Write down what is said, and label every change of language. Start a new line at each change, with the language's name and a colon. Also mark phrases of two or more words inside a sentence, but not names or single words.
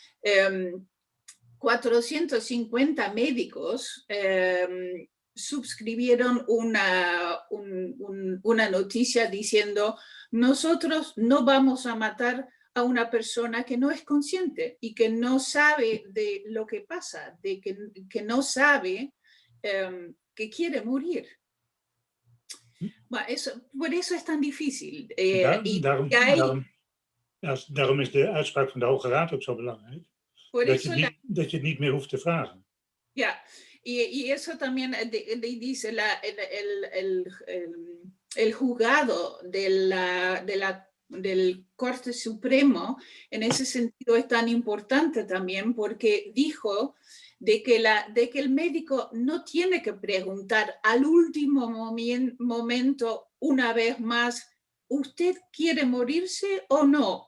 Spanish: 450 médicos suscribieron una noticia diciendo: nosotros no vamos a matar a una persona que no es consciente y que no sabe de lo que pasa, de que no sabe que quiere morir. Bueno, por eso es tan difícil.
Dutch: Daarom is de uitspraak van de Hoge Raad ook zo belangrijk. Dat je het niet meer hoeft te vragen. Ja,
Spanish: y eso también dice el juzgado del Corte Supremo. En ese sentido es tan importante también porque dijo de que el médico no tiene que preguntar al último momento una vez más: ¿usted quiere morirse o no?